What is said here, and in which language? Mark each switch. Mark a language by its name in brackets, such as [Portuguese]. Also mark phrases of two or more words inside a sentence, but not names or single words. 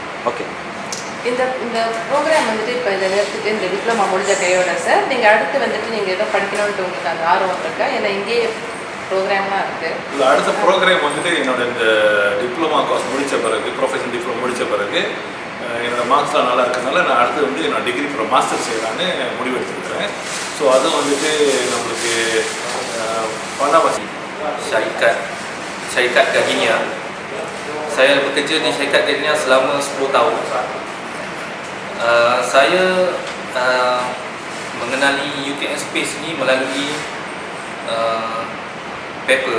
[Tamil] ஓகே, இந்த ப்ரோக்ராம் வந்துட்டு இப்போ இதை நிறுத்திட்டு இந்த டிப்ளமா முடிஞ்ச கையோட சார், நீங்கள் அடுத்து வந்துட்டு நீங்கள் எதோ படிக்கணும்ன்ட்டு உங்களுக்கு அந்த ஆர்வம் இருக்கா, இல்லை இங்கேயே ப்ரோக்ராம்லாம் இருக்குது? இல்லை, அடுத்த ப்ரோக்ராம் வந்துட்டு என்னோட இந்த [English] diploma course [Tamil] முடித்த பிறகு, [English] professional diploma [Tamil] முடித்த பிறகு என்னோடய மார்க்ஸ்லாம் நல்லா இருக்கிறதுனால நான் அடுத்து வந்து என்னோட [English] degree pro master [Tamil] செய்யலான்னு முடிவு எடுத்துருக்கிறேன். ஸோ அதுவும் வந்துட்டு நம்மளுக்கு பணவசி [Malay] syarikat Gardenia. Saya bekerja di syarikat Gardenia selama 10 tahun. Saya mengenali UKM Space ni melalui paper.